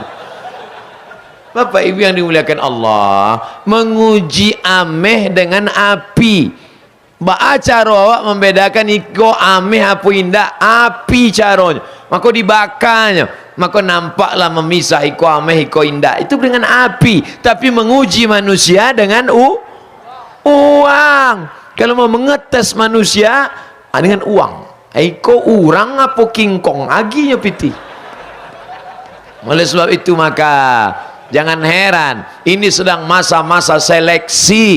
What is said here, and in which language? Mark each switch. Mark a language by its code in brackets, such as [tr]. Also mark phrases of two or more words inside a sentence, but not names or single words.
[id] Bapak Ibu yang dimuliakan Allah, menguji ameh dengan api. [min] Cara awak membedakan iko ameh apa indah, api caranya. [id] Maka dibakarnya, maka nampaklah memisah [min] iko ameh iko [id] indah. Itu dengan api. Tapi menguji manusia dengan uang. Kalau mau mengetes manusia dengan uang. [min] Iko orang apa kingkong aginya piti. [id] Oleh sebab itu maka jangan heran, ini sedang masa-masa seleksi.